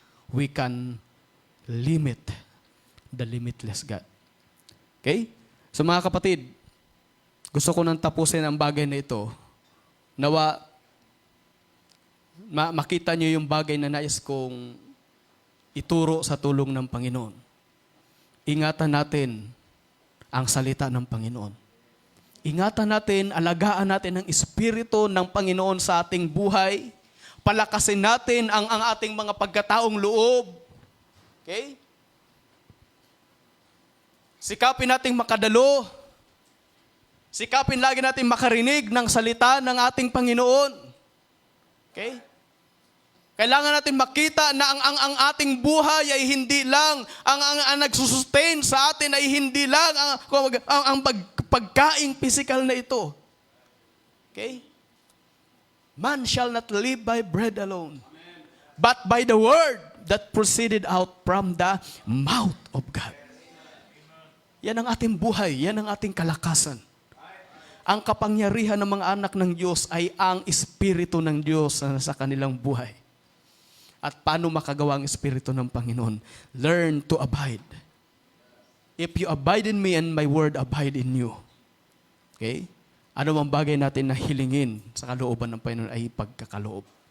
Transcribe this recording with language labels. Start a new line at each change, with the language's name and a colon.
English: We can limit the limitless God. Okay?
Filipino: So mga kapatid, gusto ko nang tapusin ang bagay na ito. Nawa, makita niyo yung bagay na nais kong ituro sa tulong ng Panginoon. Ingatan natin ang salita ng Panginoon. Ingatan natin, alagaan natin ang Espiritu ng Panginoon sa ating buhay. Palakasin natin ang ating mga pagkataong loob. Okay? Sikapin nating makadalo. Sikapin lagi natin makarinig ng salita ng ating Panginoon. Okay? Kailangan natin makita na ang ating buhay ay hindi lang, ang nagsusustain sa atin ay hindi lang ang pagkaing physical na ito. Okay?
English: Man shall not live by bread alone, but by the word that proceeded out from the mouth of God.
Filipino: Yan ang ating buhay, yan ang ating kalakasan. Ang kapangyarihan ng mga anak ng Diyos ay ang Espiritu ng Diyos na nasa kanilang buhay. At paano makagawa ang Espiritu ng Panginoon?
English: Learn to abide. If you abide in me and my word abide in you. Okay?
Filipino: Ano mang bagay natin na hilingin sa kalooban ng Panginoon ay pagkakaloob.